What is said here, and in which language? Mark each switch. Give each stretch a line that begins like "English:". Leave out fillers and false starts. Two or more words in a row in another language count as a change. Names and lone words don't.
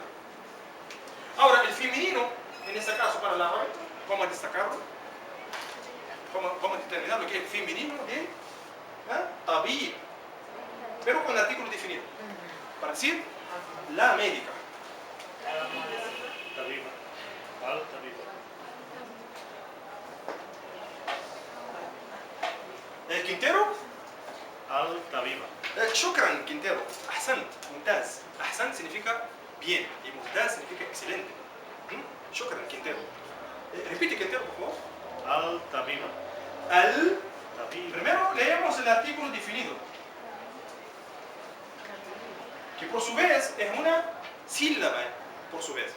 Spanish: Ahora, el femenino, en este caso para la árabe, vamos a destacarlo, vamos a determinar lo que es el femenino de tabib, pero con el artículo definido, para decir la médica.
Arabic: طبيبة. الطبيبة. Quintero. Al-Tabiba. شكرا Quintero. أحسنت. ممتاز. أحسنت
Spanish: significa bien y
Arabic: ممتاز
Spanish: significa excelente.
Arabic: شكرا Quintero.
Spanish: Repite que entero, por favor.
Arabic: Al-Tabiba. Al. Tabiba.
Spanish: Primero leemos el artículo definido, que por su vez es una sílaba, por su vez.